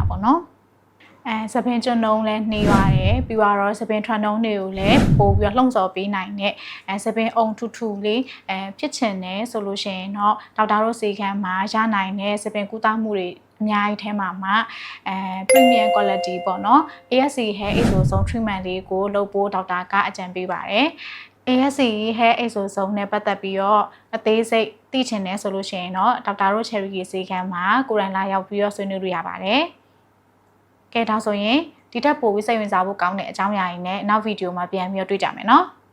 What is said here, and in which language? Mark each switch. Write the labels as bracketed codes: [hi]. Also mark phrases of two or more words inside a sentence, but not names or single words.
[my] ပေါ့နော်စပင်ကျွန်းလုံးလည်းနှေးရတယ်ပြီးတော့စပင်ထွက်နှုံးတွေကိုလည်းပို့ပြီးတော့လှုံ့ဆော်ပေးနိုင်တဲ့စပင်အုံ ထူထူလေးဖြစ်ချင်တယ်ဆိုလို့ရှိရင်တော့ဒေါက်တာတို့ဆေးခန်းမှာရနိုင်တဲ့စပင်ကုသမှုတွေအများကြီးထဲမှာ [en] premium quality [my] ပေါ့နော် [en] ASC hair exosome treatment [my] လေးကိုလုပ်ဖို့ဒေါက်တာကအကြံပေးပါတယ် [en] ASC hair exosome [my] နဲ့ပတ်သက်ပြီးတော့အသေးစိတ်သိချင်တယ်ဆိုလို့ရှိရင်တော့ဒေါက်တာတို့ Cherry ဆေးခန်းမှာကိုယ်တိုင်လာရောက်ပြီးတော့ဆွေးနွေးလို့ရပါတယ်ကဲဒါဆိုရင်ဒီထက်ပိုပြီးစိတ်ဝင်စားဖို့ကောင်းတဲ့အကြောင်းအရာတွေနဲ့နောက်ဗီဒီယိုမှာပြန်ပြီးတော့တွေ့ကြမယ်နော်